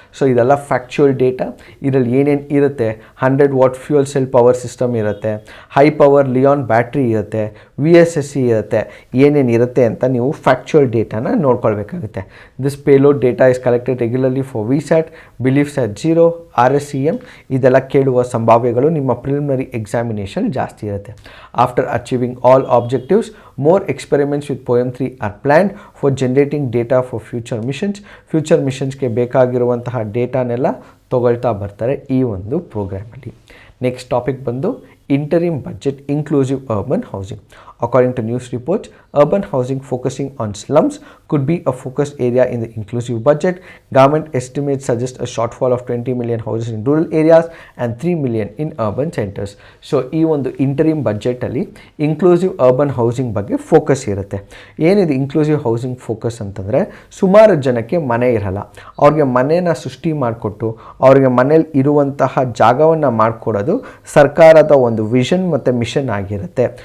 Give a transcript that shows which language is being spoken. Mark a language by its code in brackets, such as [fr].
[kn] So ಇದೆಲ್ಲ factual data. ಇದರಲ್ಲಿ ಏನೇನು ಇರುತ್ತೆ, 100 watt fuel cell power system ಇರುತ್ತೆ, ಹೈ ಪವರ್ ಲಿಯಾನ್ ಬ್ಯಾಟ್ರಿ ಇರುತ್ತೆ, VSSC ಇರುತ್ತೆ, ಏನೇನು ಇರುತ್ತೆ ಅಂತ ನೀವು factual ಡೇಟಾನ ನೋಡ್ಕೊಳ್ಬೇಕಾಗುತ್ತೆ. [en] This payload data is collected regularly for VSAT, beliefs at 0, RSCM. [kn] ಇದೆಲ್ಲ ಕೇಳುವ ಸಂಭಾವ್ಯಗಳು ನಿಮ್ಮ ಪ್ರಿಲಿಮಿನರಿ ಎಕ್ಸಾಮಿನೇಷನ್ ಜಾಸ್ತಿ ಇರುತ್ತೆ. [en] After achieving all objectives, more experiments with POEM 3 are planned for generating data for future missions. [kn] Future ಮಿಷನ್ಸ್ಗೆ ಬೇಕಾಗಿರುವಂತಹ ಡೇಟಾನೆಲ್ಲ ತೊಗೊಳ್ತಾ ಬರ್ತಾರೆ ಈ ಒಂದು ಪ್ರೋಗ್ರಾಮಲ್ಲಿ. [en] Next topic ಬಂದು interim budget inclusive urban housing. According to news reports, urban housing focusing on slums could be a focus area in the inclusive budget. Government estimates suggest a shortfall of 20 million houses in rural areas and 3 million in urban centers. [kn] So ಈ ಒಂದು interim ಬಜೆಟಲ್ಲಿ inclusive urban housing ಬಗ್ಗೆ focus ಇರುತ್ತೆ. ಏನಿದೆ inclusive housing focus ಅಂತಂದರೆ, ಸುಮಾರು ಜನಕ್ಕೆ ಮನೆ ಇರಲ್ಲ, ಅವ್ರಿಗೆ ಮನೆಯನ್ನು ಸೃಷ್ಟಿ ಮಾಡಿಕೊಟ್ಟು ಅವ್ರಿಗೆ ಮನೇಲಿ ಇರುವಂತಹ ಜಾಗವನ್ನು ಮಾಡಿಕೊಡೋದು ಸರ್ಕಾರದ ಒಂದು ವಿಷನ್ ಮತ್ತು ಮಿಷನ್ ಆಗಿರುತ್ತೆ.